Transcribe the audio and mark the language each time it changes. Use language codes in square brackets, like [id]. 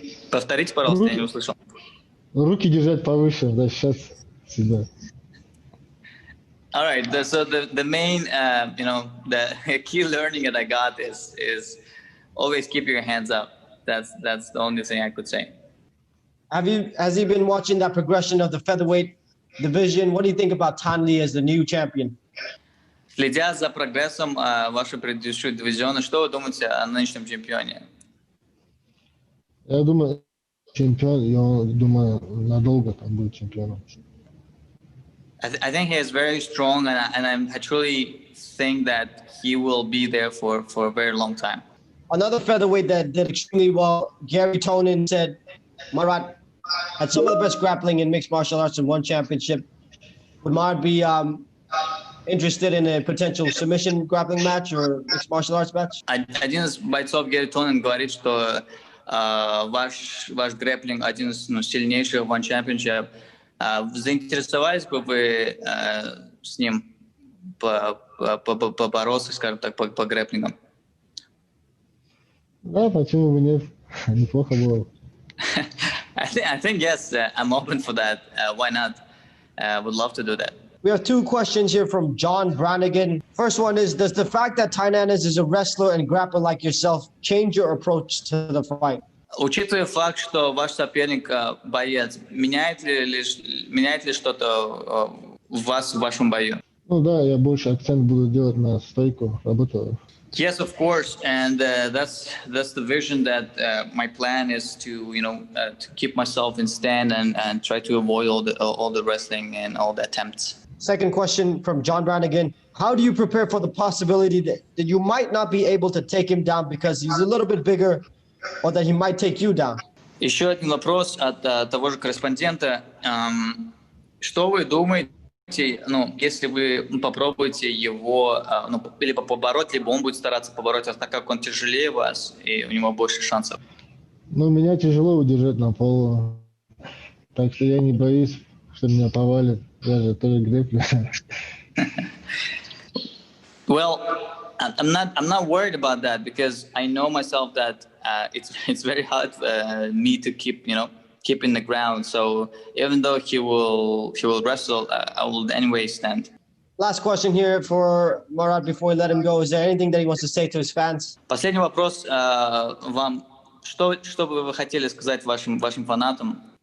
[ru] Повторите, пожалуйста, я не услышал. Руки держать повыше, да, сейчас всегда. [en] All right. So the main, the key learning that I got is always keep your hands up. That's the only thing I could say. Has he been watching that progression of the featherweight division? What do you think about Tanli as the new champion? [ru] Следя за прогрессом вашего предыдущего дивизиона, что вы думаете о нынешнем чемпионе? Я думаю, чемпион, я думаю, надолго там будет чемпионом. [en] I think he is very strong, and I truly think that he will be there for a very long time. Another featherweight that did extremely well, Gary Tonin, said Marat had some of the best grappling in mixed martial arts in one championship. Would Marat be interested in a potential submission grappling match or mixed martial arts match? [ru] Один из бойцов Гэри Тонин говорит, что ваш грэплинг один из сильнейших в One Championship. Заинтересовались бы вы с ним побороться, скажем так, по грэплингам? Да, почему бы нет? Неплохо было. [en] I think yes, I'm open for that. Why not? Would love to do that. We have two questions here from John Brannigan. First one is, does the fact that Tynanes is a wrestler and grappler like yourself change your approach to the fight? [ru] Учитывая факт, что ваш соперник боец, меняет ли что-то в вас в вашем бою? Ну да, я больше акцент буду делать на стойку, работу. [en] Yes, of course, and that's the vision that my plan is to to keep myself in stand and try to avoid all the wrestling and all the attempts. Second question from John Brannigan. How do you prepare for the possibility that you might not be able to take him down because he's a little bit bigger or that he might take you down? [ru] Еще один вопрос от того же корреспондента. Что вы думаете, если вы попробуете его либо побороть, либо он будет стараться побороть вас, так как он тяжелее вас и у него больше шансов? Ну, меня тяжело удержать на полу. Так что я не боюсь, что меня повалит. Я же тоже грэплер. [en] Well, I'm not worried about that because I know myself that it's very hard me to keep in the ground. So even though he will wrestle, I will anyway stand. Last question here for Marat before we let him go. Is there anything that he wants to say to his fans? [ru] Последний вопрос вам. Что бы вы хотели сказать вашим фанатам?